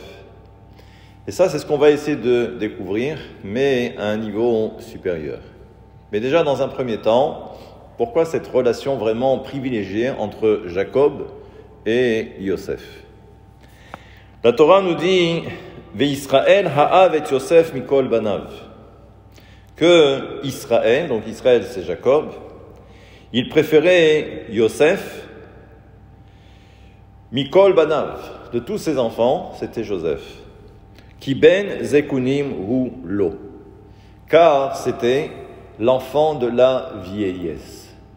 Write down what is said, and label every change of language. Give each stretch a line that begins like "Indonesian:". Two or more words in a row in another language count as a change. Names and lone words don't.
French: Et ça, c'est ce qu'on va essayer de découvrir, mais à un niveau supérieur. Mais déjà, dans un premier temps, pourquoi cette relation vraiment privilégiée entre Jacob et Yosef? La Torah nous dit «
Hebrew: וישראל אהב את יוסף מכל בניו
French: » que Israël, donc Israël c'est Jacob, il préférait Yosef,
Hebrew: מכל בניו,
French: de tous ses enfants, c'était Joseph.
Hebrew: כי בן זקונים הוא לו,
French: car c'était l'enfant de la vieillesse.